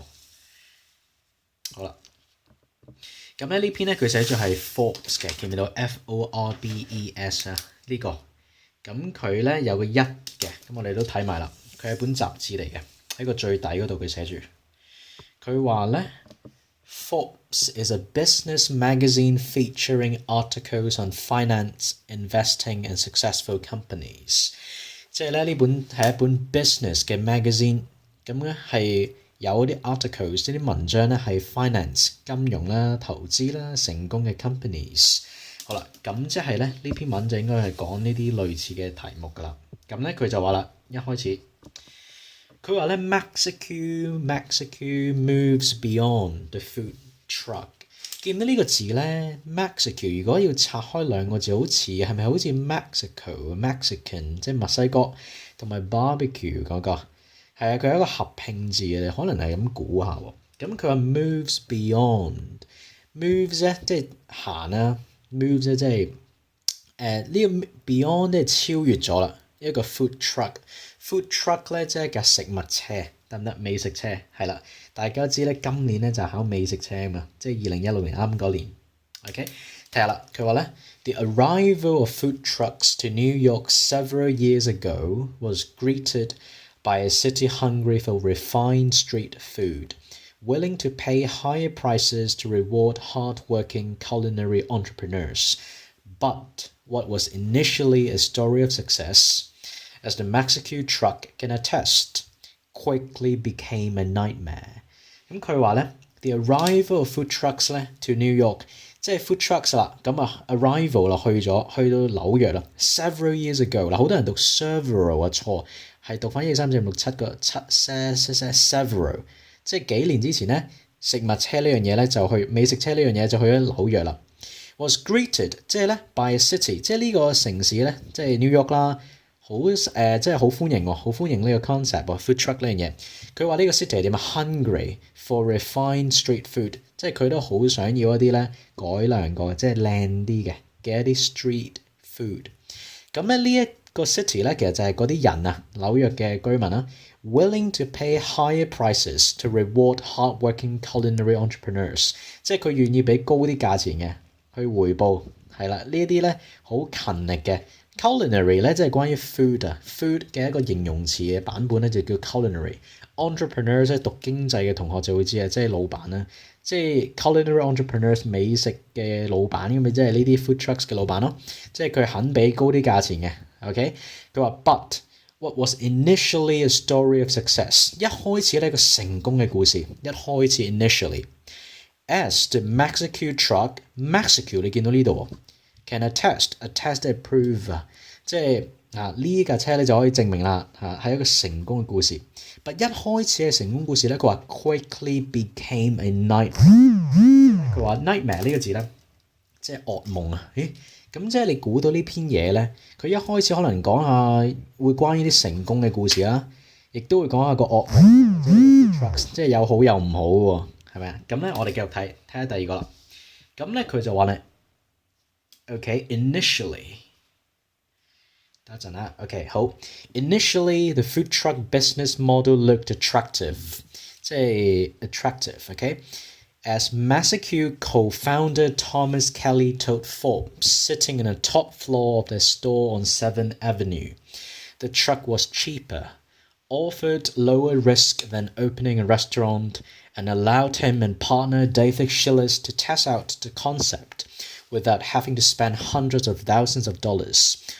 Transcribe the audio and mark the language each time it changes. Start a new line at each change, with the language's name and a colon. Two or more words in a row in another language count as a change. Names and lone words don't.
Cantonese: 好啦，咁咧呢篇咧佢寫咗係 Forbes 嘅，見唔見到 Forbes 啊？呢個，咁佢咧有個1嘅，咁我哋都睇埋啦。佢係本雜誌嚟嘅，喺個最底嗰度佢寫住，佢話咧
English: Forbes is a business magazine featuring articles on finance, investing and successful companies。
Cantonese: 即係咧呢本係一本 business 嘅 magazine，咁咧係有啲 articles 啲文章咧係 finance 金融啦、投資啦、成功嘅 companies。好啦，咁即係咧呢篇文就應該係講呢啲類似嘅題目㗎啦。咁咧佢就話啦，一開始。佢話咧
English: Mexico moves beyond the food truck。
Cantonese: 見到呢個字咧 Mexico 如果要拆開兩個字，好似係咪好似 Mexican 即係墨西哥同埋 barbecue 嗰個？係啊，佢係一個合拼字嘅，你可能係咁估下喎。咁佢話
English: moves beyond，
Cantonese: moves 咧即係行啦 ，moves 咧即係呢個 beyond 即係超越咗啦。一個
English: food truck
Cantonese: 咧即係架食物車，得唔得？美食車係啦，大家知咧今年咧就考美食車啊嘛，即係2016年啱嗰年。OK，睇下啦，佢話咧
English: The arrival of food trucks to New York several years ago was greeted by a city hungry for refined street food, willing to pay higher prices to reward hard-working culinary entrepreneurs. But what was initially a story of success, as the Mexico truck can attest, quickly became a nightmare。
Cantonese: 咁佢話咧
English: The arrival of food trucks
Cantonese: 咧
English: to New York，
Cantonese: 即係
English: food trucks
Cantonese: 啦，咁啊 arrival 啦去到紐約啦
English: several years ago
Cantonese: 啦，好多人讀 several 啊錯，係讀翻1、2、3、4、5、6、7個several， 即係幾年之前咧食物車呢樣嘢咧就去美食車呢樣嘢就去咗紐約啦。
English: Was greeted
Cantonese: 即係咧
English: by a city，
Cantonese: 即係呢個城市咧，即係 New York 啦，好即係好歡迎喎，好歡迎呢個 concept 喎
English: food truck
Cantonese: 呢樣嘢。佢話呢個 city 係點啊 ？
English: Hungry for refined street food，
Cantonese: 即係佢都好想要一啲咧改良過，即係靚啲嘅一啲
English: street food。
Cantonese: 咁咧呢一個 city 咧，其實就係嗰啲人啊，紐約嘅居民啦 ，
English: willing to pay higher prices to reward hardworking culinary entrepreneurs，
Cantonese: 即係佢願意俾高啲價錢嘅。去回報係啦，呢啲咧好勤力嘅 culinary 咧，即係關於 food 啊 food 嘅一個形容詞嘅版本咧就叫 culinary。entrepreneurs 即係讀經濟嘅同學就會知啊，即係老闆啦，即係
English: culinary entrepreneurs
Cantonese: 美食嘅老闆咁咪即係呢啲
English: food trucks
Cantonese: 嘅老闆咯，即係佢肯俾高啲價錢嘅。OK， 佢話
English: but what was initially a story of success，
Cantonese: 一開始呢個成功嘅故事，一開始 initially。
English: As the Mexico truck
Cantonese: Mexico 你見到呢度
English: can attest
Cantonese: 係 prove 即係呢架車咧就可以證明啦係一個成功嘅故事。但一開始嘅成功故事咧，佢話
English: quickly became a nightmare。
Cantonese: 佢話 nightmare 呢個字咧，即係噩夢啊！咦，咁即係你估到呢篇嘢咧，佢一開始可能講下會關於啲成功嘅故事啦，亦都會講下個噩夢，即係有好有唔好喎。係咪啊？咁咧，我哋繼續睇下第二個啦。咁咧，佢就話咧 ，OK，initially，等一陣啦。OK，好 ，
English: initially the food truck business model looked attractive，即係 attractive。OK，as Mexico co-founder Thomas Kelly told Forbes, sitting in the top floor of their store on 7th Avenue, the truck was cheaper, offered lower risk than opening a restaurant,and allowed him and partner David Schillis to test out the concept without having to spend hundreds of thousands of dollars.